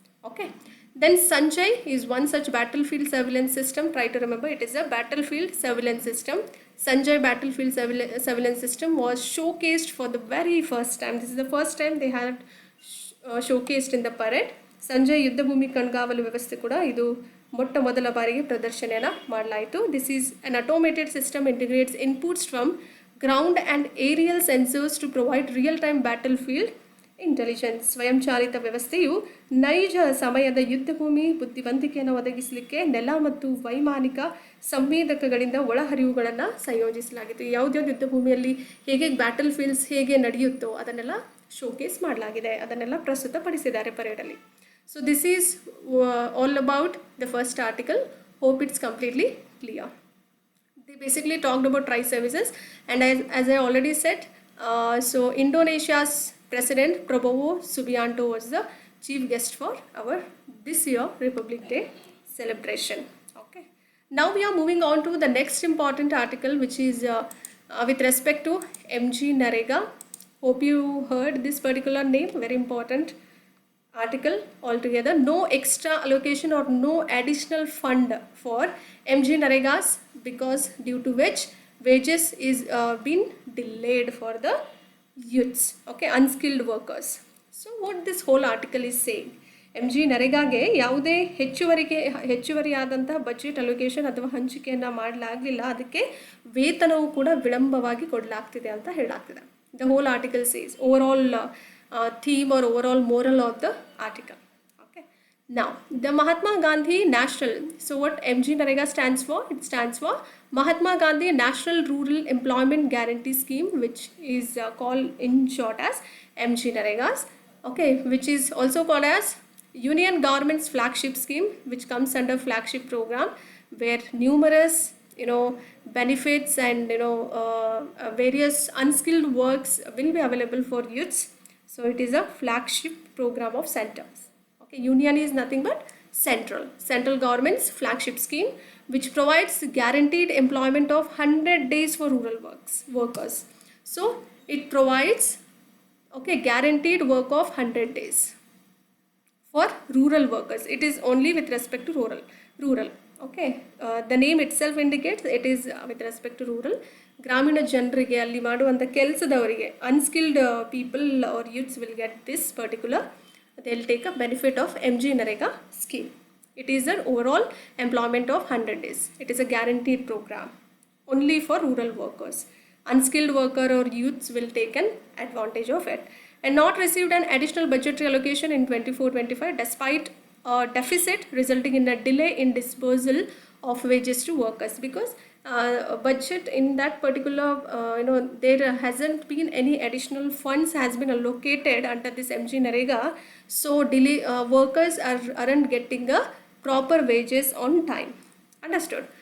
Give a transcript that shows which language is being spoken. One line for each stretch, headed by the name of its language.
English: Okay, then Sanjay is one such battlefield surveillance system. Try to remember, it is a battlefield surveillance system. Sanjay battlefield surveillance system was showcased for the very first time. This is the first time they had showcased in the parade.
Kannada: Sanjay ಯುದ್ಧಭೂಮಿ ಕಣ್ಗಾವಲು ವ್ಯವಸ್ಥೆ ಕೂಡ ಇದು ಮೊಟ್ಟ ಮೊದಲ ಬಾರಿಗೆ ಪ್ರದರ್ಶನ ಮಾಡಲಾಯಿತು.
English: This is an automated system, integrates inputs from ground and aerial sensors to provide real time battlefield intelligence.
Kannada: ಸ್ವಯಂಚಾಲಿತ ವ್ಯವಸ್ಥೆಯು ನೈಜ ಸಮಯದ ಯುದ್ಧಭೂಮಿ ಬುದ್ಧಿವಂತಿಕೆಯನ್ನು ಒದಗಿಸಲಿಕ್ಕೆ ನೆಲ ಮತ್ತು ವೈಮಾನಿಕ ಸಂವೇದಕಗಳಿಂದ ಒಳಹರಿವುಗಳನ್ನು ಸಂಯೋಜಿಸಲಾಗಿತ್ತು. ಯಾವುದ್ಯಾವ್ದು ಯುದ್ಧಭೂಮಿಯಲ್ಲಿ ಹೇಗೆ ಬ್ಯಾಟಲ್ ಫೀಲ್ಡ್ಸ್ ಹೇಗೆ ನಡೆಯುತ್ತೋ ಅದನ್ನೆಲ್ಲ ಶೋಕೇಸ್ ಮಾಡಲಾಗಿದೆ, ಅದನ್ನೆಲ್ಲ ಪ್ರಸ್ತುತಪಡಿಸಿದ್ದಾರೆ ಪರೇಡಲ್ಲಿ.
English: So this is all about the first article. Hope it's completely clear. They basically talked about tri-services, and as I already said, So Indonesia's President Prabowo Subianto was the chief guest for our this year Republic Day celebration. Okay. Now we are moving on to the next important article, which is with respect to MG Narega. Hope you heard this particular name, very important article altogether. No extra allocation or no additional fund for MG Naregas, because due to which wages is been delayed for the youths, okay, unskilled workers. So what this whole article is saying,
Kannada: MG ನರೇಗಾಗೆ ಯಾವುದೇ ಹೆಚ್ಚುವರಿಯಾದಂತಹ budget allocation ಅಥವಾ ಹಂಚಿಕೆಯನ್ನು ಮಾಡಲಾಗಲಿಲ್ಲ, ಅದಕ್ಕೆ ವೇತನವು ಕೂಡ ವಿಳಂಬವಾಗಿ ಕೊಡಲಾಗ್ತಿದೆ ಅಂತ ಹೇಳಲಾಗ್ತಿದೆ.
English: The whole article says over theme or overall moral of the article. Okay. Now, the Mahatma Gandhi National. So, what MG Narega stands for? It stands for Mahatma Gandhi National Rural Employment Guarantee Scheme, which is called in short as MG Naregas. Okay, which is also called as Union Government's flagship scheme, which comes under flagship program, where numerous benefits and various unskilled works will be available for youths. So it is a flagship program of centers. Okay, union is nothing but central government's flagship scheme, which provides guaranteed employment of 100 days for rural workers. So it provides guaranteed work of 100 days for rural workers. It is only with respect to rural. Okay, the name itself indicates it is with respect to rural.
Kannada: ಗ್ರಾಮೀಣ ಜನರಿಗೆ ಅಲ್ಲಿ ಮಾಡುವಂಥ ಕೆಲಸದವರಿಗೆ
English: Unskilled people are youths will get this particular, they will take a benefit of MG NREGA scheme. It is an over employment of 100 days. It is a guaranteed program only for rural workers. Unskilled worker or youths will take an advantage of it, and not received an additional budgetary allocation in 24-25 despite a deficit resulting in a delay in disbursal of wages to workers, because budget in that particular there hasn't been any additional funds has been allocated under this MG Narega, so delay workers aren't getting a proper wages on time. Understood?